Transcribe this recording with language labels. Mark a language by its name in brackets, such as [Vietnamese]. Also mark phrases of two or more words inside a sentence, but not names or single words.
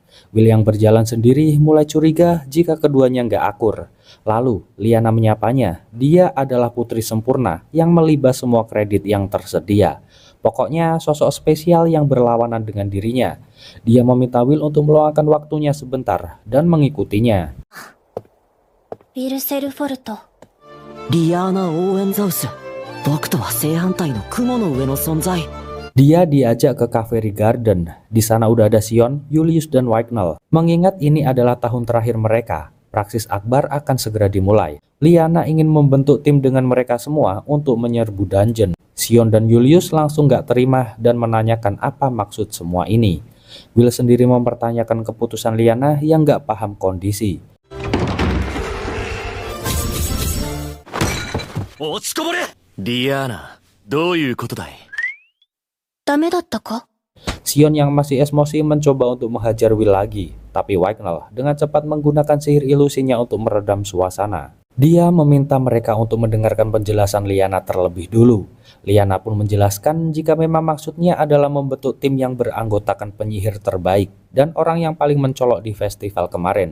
[Indonesian] Will yang berjalan sendiri mulai curiga jika keduanya nggak akur. Lalu Liana menyapanya, dia adalah putri sempurna yang melibas semua kredit yang tersedia. Pokoknya sosok spesial yang berlawanan dengan dirinya. Dia meminta Will untuk meluangkan waktunya sebentar dan mengikutinya. [Japanese] ウィルセルフォルト。リアーナ・オーエンザウス。僕とは正反対の雲の上の存在。 [Indonesian] Dia diajak ke Cafe Garden. Di sana udah ada Sion, Julius, dan Wignall. Mengingat ini adalah tahun terakhir mereka, praksis akbar akan segera dimulai. Liana ingin membentuk tim dengan mereka semua untuk menyerbu dungeon. Sion dan Julius langsung gak terima dan menanyakan apa maksud semua ini. Will sendiri mempertanyakan keputusan Liana yang gak paham kondisi. [Japanese] 落ちこぼれリアーナ、どういうことだいダメだったか？ [Indonesian] Sion yang masih emosi mencoba untuk menghajar Will lagi, tapi Wignall dengan cepat menggunakan sihir ilusinya untuk meredam suasana. Dia meminta mereka untuk mendengarkan penjelasan Liana terlebih dulu. Liana pun menjelaskan jika memang maksudnya adalah membentuk tim yang beranggotakan penyihir terbaik dan orang yang paling mencolok di festival kemarin.